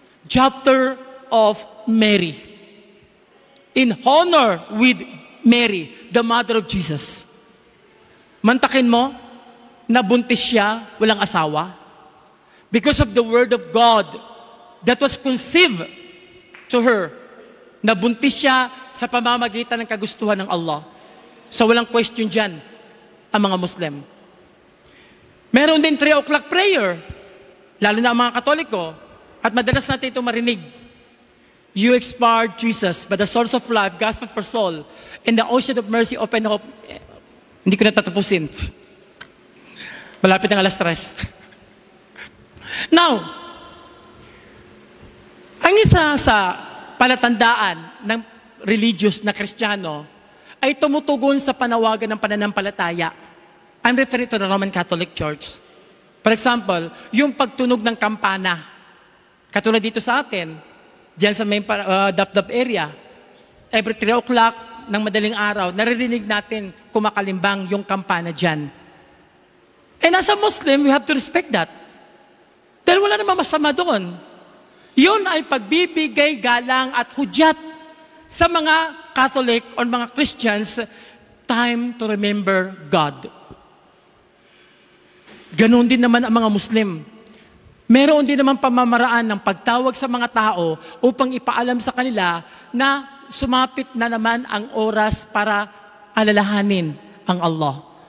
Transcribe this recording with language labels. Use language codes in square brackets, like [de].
[en] Chapter of Mary. In honor with Mary, the mother of Jesus. [tl] Mantakin mo, nabuntis siya, walang asawa. [en] Because of the word of God that was conceived to her, [tl] nabuntis siya sa pamamagitan ng kagustuhan ng Allah. So walang question dyan ang mga Muslim. Meron din 3 o'clock prayer, lalo na ang mga Katoliko, at madalas natin ito marinig. [en] You expired Jesus by the source of life, gospel for soul, and the ocean of mercy open up. [tl] Hindi ko na tatapusin. Malapit ng 3:00. Now, ang isa sa palatandaan ng religious na Kristiyano ay tumutugon sa panawagan ng pananampalataya. [en] I'm referring to the Roman Catholic Church. For example, [tl] yung pagtunog ng kampana. Katulad dito sa atin, dyan sa may Dap-Dap area, [en] every 3 o'clock [tl] ng madaling araw, naririnig natin kumakalimbang yung kampana dyan. [en] And as a Muslim, we have to respect that. [tl] Dahil wala namang masama doon. Yun ay pagbibigay galang at hudyat sa mga Catholic o mga Christians, [en] time to remember God. [tl] Ganon din naman ang mga Muslim. Meron din naman pamamaraan ng pagtawag sa mga tao upang ipaalam sa kanila na sumapit na naman ang oras para alalahanin ang Allah.